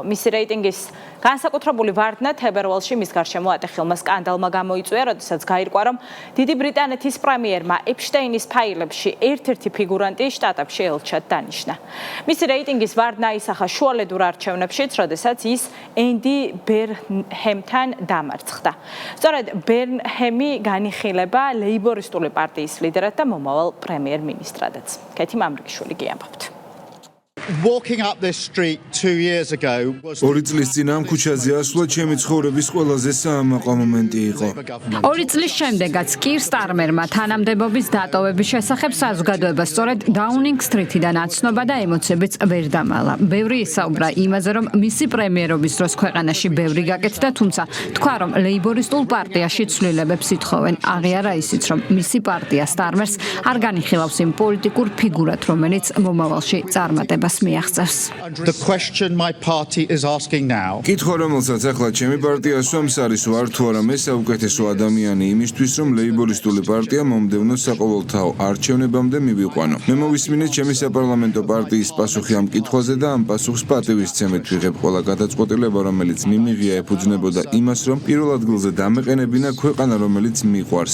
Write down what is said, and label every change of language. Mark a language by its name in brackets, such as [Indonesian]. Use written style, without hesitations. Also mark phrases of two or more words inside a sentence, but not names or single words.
[Georgian] მისი რეიტინგის განსაკუთრებული ვარდნა თებერვალში მის გარშემო ატეხილმა სკანდალმა გამოიწვია, როდესაც გაირკვა, რომ დიდი ბრიტანეთის პრემიერმა ეპშტეინის ფაილებში ერთ-ერთი ფიგურანტი შტატებში ელჩად დანიშნა. მისი რეიტინგის ვარდნა ისახა შუალედურ არჩევნებშიც, როდესაც ის ენდი ბერნჰემთან დამარცხდა. სწორედ ბერნჰემი განიხილება ლეიბორისტული პარტიის ლიდერად და მომავალ პრემიერ-მინისტრადაც. კეთი მამრიშვილი გიამბობთ. [English] Walking up this street 2 years ago was [Georgian] 2 წლის წინ ამ ქუჩაზე ასვლა ჩემი ცხოვრების ყველაზე საამაყო მომენტი იყო. 2 წლის შემდეგაც კირ სტარმერმა თანამდებობის დატოვების შესახებ საზოგადოება სწორედ დაუნინგ სტრიტიდან აცნობა და ემოციებიც ვერ დამალა. ბევრი ისაუბრა იმაზე, რომ მისი პრემიერობის დროს ქვეყანაში ბევრი გაკეთდა, თუმცა თქვა, რომ ლეიბორისტულ პარტიაში ცვლილებებს ითხოვენ. აღიარა ისიც, რომ მისი პარტია სტარმერს არ განიხილავს იმ პოლიტიკურ ფიგურად, რომელიც მომავალში წარმატებას [English] The question my party is asking now. [Georgian] კითხვა, რომელსაც ახლა ჩემი პარტია სვამს, არის ვარ თუ არა მე საუკეთესო ადამიანი იმისთვის, რომ ლეიბორისტული პარტია მომდევნო საყოველთაო არჩევნებამდე მივიყვანო. მე მოვისმინე ჩემი საპარლამენტო პარტიის პასუხი ამ კითხვაზე და ამ პასუხს პატივისცემით ვიღებ. ყველა გადაწყვეტილება, რომელიც მიმიღია, ეფუძნებოდა იმას, რომ პირველ ადგილზე დამეყენებინა ქვეყანა, რომელიც მიყვარს.